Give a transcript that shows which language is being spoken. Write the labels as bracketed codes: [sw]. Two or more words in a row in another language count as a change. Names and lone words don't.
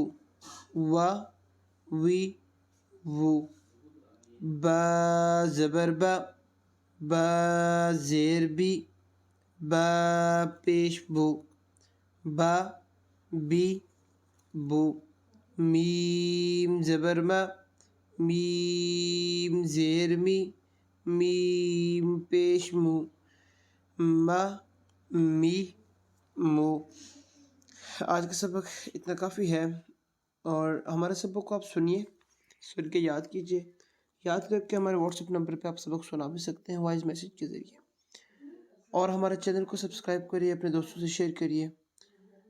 [ur] و وی وو، با زبر با، با زیر بی، با پیش بو، با بی بو، میم زبر ما، میم زیر می، میم پیش مو، ما می مو۔ آج کا سبق اتنا کافی ہے، اور ہمارے سبق کو آپ سنیے، سن کے یاد کیجئے، یاد کر کے ہمارے واٹس ایپ نمبر پہ آپ سبق سنا بھی سکتے ہیں وائس میسیج کے ذریعے، اور ہمارے چینل کو سبسکرائب کریے، اپنے دوستوں سے شیئر کریے۔